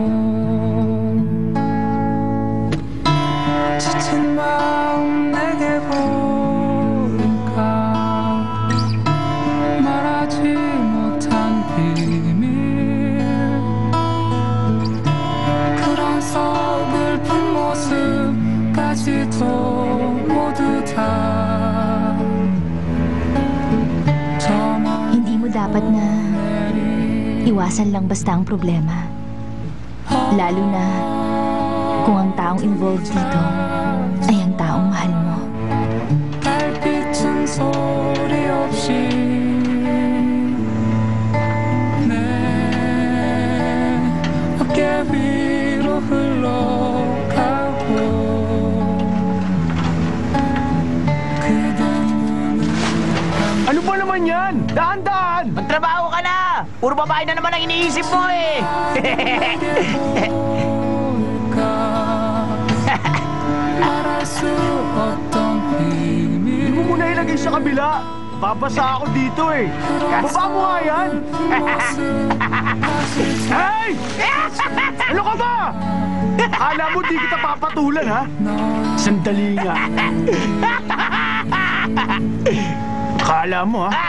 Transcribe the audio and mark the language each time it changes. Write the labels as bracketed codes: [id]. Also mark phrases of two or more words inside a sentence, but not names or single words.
[ko] 지친 마음 내게 보니까 말하지 못한 비밀 그런 서글픈 모습까지도 모두 다 [tl] Hindi mo dapat na iwasan lang basta ang problema. Lalo na kung ang taong involved dito ay ang taong mahal mo. [ko] 달빛은 소리 없이 내 어깨 위로 흘러가고 그대 눈을 [tl] Ano ba naman yan? Daan-daan! Magtrabaho ka na! Puro babae na naman ang iniisip mo eh! [ko] 말할 수 없던 [tl] Hindi mo [ko] 비밀 [tl] muna ilagay sa kabila. Babasa ako dito eh. Baba mo nga yan! Hey! Ano ka ba? Akala mo di kita papatulan, ha? Sandali nga. Akala mo, ha?